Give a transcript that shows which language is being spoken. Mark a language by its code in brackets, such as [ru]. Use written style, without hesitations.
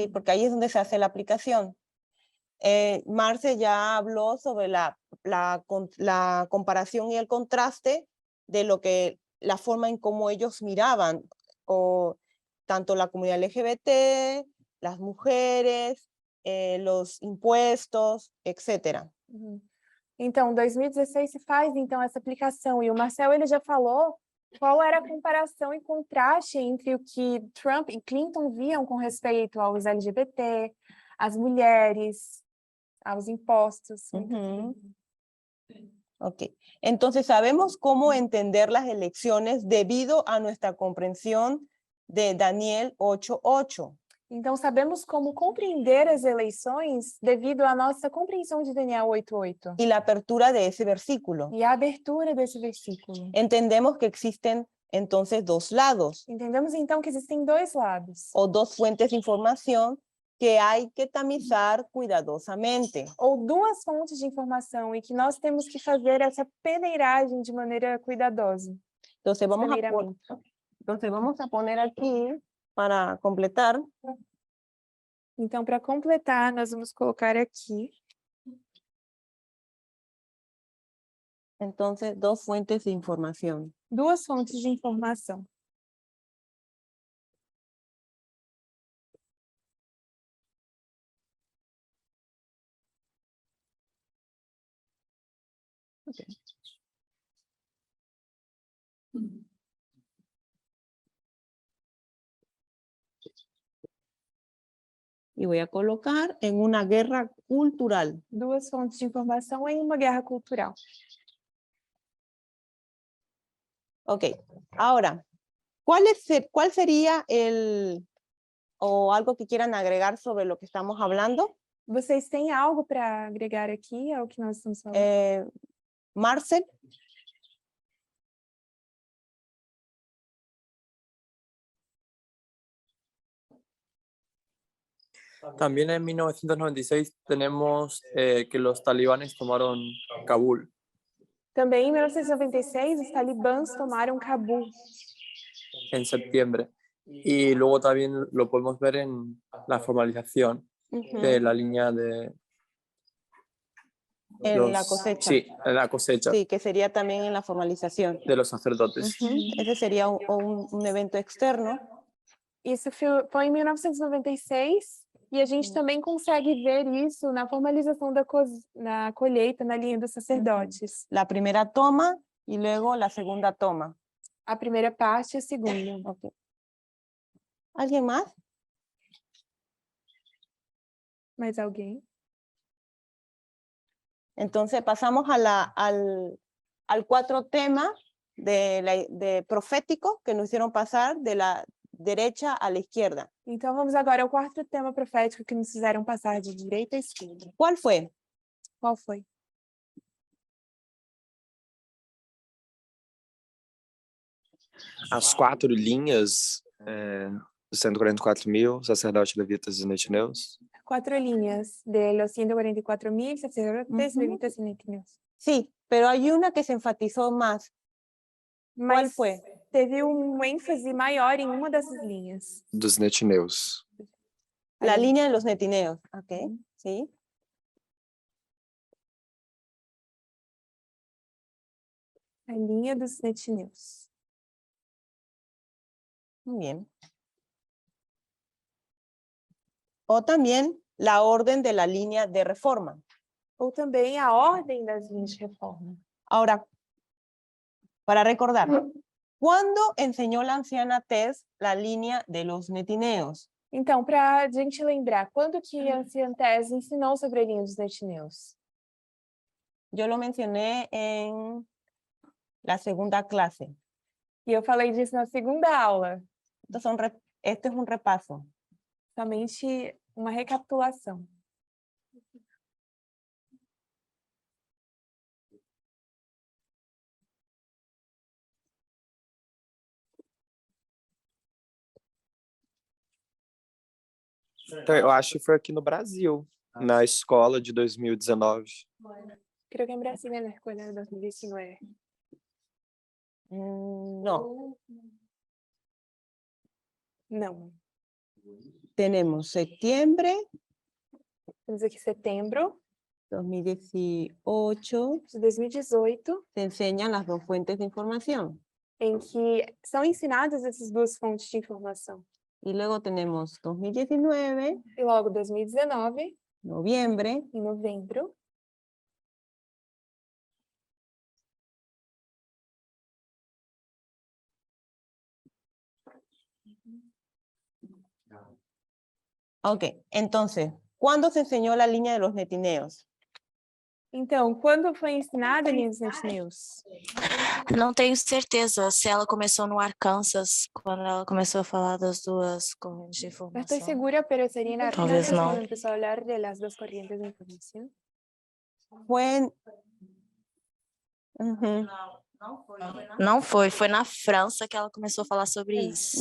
[es] Sí, porque ahí es donde se hace la aplicación. Marce ya habló sobre la comparación y el contraste de lo que, la forma en cómo ellos miraban, o tanto la comunidad LGBT, las mujeres, los impuestos, etc. Uhum. [pt] Então, em 2016 se faz então essa aplicação e o Marcel ele já falou qual era a comparação e contraste entre o que Trump e Clinton viam com respeito aos LGBT, às mulheres, aos impostos. Uhum. [es] Ok, entonces sabemos cómo entender las elecciones debido a nuestra comprensión de Daniel 8:8. [pt] Então, sabemos como compreender as eleições devido à nossa compreensão de Daniel 8:8 [es] y la apertura de ese versículo. [pt] e a abertura desse versículo. [es] Entendemos que existen entonces dos lados [pt] Entendemos, então, que existem dois lados, [es] o dos fuentes de información que hay que tamizar cuidadosamente. [pt] ou duas fontes de informação, e que nós temos que fazer essa peneiragem de maneira cuidadosa. [es] Entonces [pt] Peneiramento. [es] vamos a poner aquí para completar. [pt] Então, para completar, nós vamos colocar aqui [es] Entonces, dos fuentes de información. [pt] duas fontes de informação. [es] Y voy a colocar en una guerra cultural. [pt] Duas fontes de informação em uma guerra cultural. [es] Ok, ahora, ¿cuál sería o algo que quieran agregar sobre lo que estamos hablando? [pt] Vocês têm algo para agregar aqui ao que nós estamos falando? [es] Marcel, También en 1996 tenemos que los talibanes tomaron Kabul. [pt] Também em 1996, os talibãs tomaram Cabul. [es] En septiembre. Y luego también lo podemos ver en la formalización de la línea de... en la cosecha. Sí, en la cosecha Sí, que sería también en la formalización. de los sacerdotes. Ese sería un evento externo. [pt] Isso foi em 1996, e a gente também consegue ver isso na formalização na colheita, na linha dos sacerdotes. [es] La primera toma y luego la segunda toma. [pt] A primeira parte e a segunda. [es] Ok. ¿Alguien más? [pt] Mais alguém? [es] Entonces pasamos al 4 tema de profético que nos hicieron pasar de la derecha a la izquierda. [pt] Então vamos agora ao quarto tema profético que nos fizeram passar de direita a esquerda. [es] ¿Cuál fue? [pt] Qual foi? As 4 linhas, dos 144.000 sacerdotes, levitas e netineus. [es] 4 líneas de los 144.000 sacerdotes, levitas y netineos. Sí, pero hay una que se enfatizó más. ¿Cuál [pt] Mas [es] fue? [pt] teve ênfase maior em uma dessas linhas. Dos netineus. [es] La línea de los netineos. Ok, sí. [pt] A linha dos netineus. [es] Muy bien. O también la orden de la línea de reforma. [pt] Ou também a ordem das linhas de reforma. [es] Ahora, para recordar, ¿cuándo enseñó la anciana Tess la línea de los netineos? [pt] Então, para a gente lembrar, quando que a anciã Tess ensinou sobre a linha dos netineus? [es] Yo lo mencioné en la segunda clase. [pt] E eu falei disso na segunda aula. [es] Este es un repaso. [pt] Somente uma recapitulação. Então, eu acho que foi aqui no Brasil, na escola de 2019. [es] Creo que en Brasil en la escuela de 2019. No, [pt] Não. [es] tenemos septiembre [pt] Temos aqui setembro [es] 2018, [pt] de 2018, [es] se enseñan las dos fuentes de información. [pt] em que são ensinadas essas duas fontes de informação. [es] Y luego tenemos 2019, [pt] E logo 2019, [es] noviembre, [pt] em novembro, [es] ok, entonces, ¿cuándo se enseñó la línea de los netineos? [pt] Então, quando foi ensinada a Linhas Net News? Não tenho certeza se ela começou no Arkansas, quando ela começou a falar das duas correntes de [es] No estoy [pt] informação. [es] segura, pero sería en Tal vez Arkansas no. cuando empezó a hablar de las dos corrientes de información. Fue en... Ujú. [pt] Não foi na França que ela começou a falar sobre isso.